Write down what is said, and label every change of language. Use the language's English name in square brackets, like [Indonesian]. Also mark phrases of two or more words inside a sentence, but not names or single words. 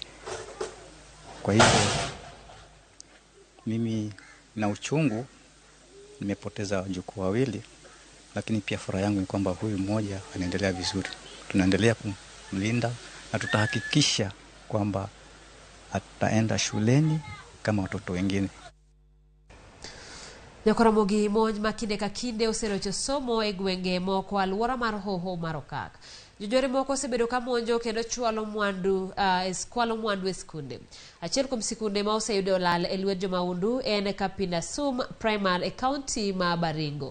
[Swahili] Kwa hivyo mimi na uchungu nimepoteza wajukuu wawili, lakini pia furaha yangu ni kwamba huyu mmoja anaendelea vizuri. Tunaendelea kumlinda na tutahakikisha kwamba ataenda shuleni kama watoto wengine. [Luo (Kenya and Tanzania)] Ramogi monj makinde ka kinde oserocho somo e gwenge moko aluora mar Hoho mar Okak. Jojore moko osebedo ka monjo kendo chwalo mwandu e skunde. Achiel kuom sikunde ma oseyudo olal e lwet jomaundu en Kapindasum Primary e kaunti ma Baringo.